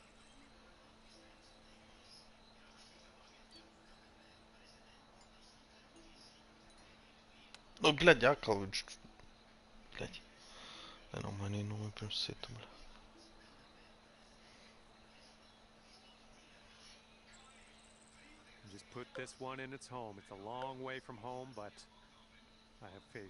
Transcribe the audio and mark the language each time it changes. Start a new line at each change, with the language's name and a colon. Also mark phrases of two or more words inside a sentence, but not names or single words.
Latvian: Nu, blēd, atkal viņš... Blēd. Nenomainīja nomi pirms citu, blēd.
English: Just put this one in its home. It's a long way from home, but I have faith.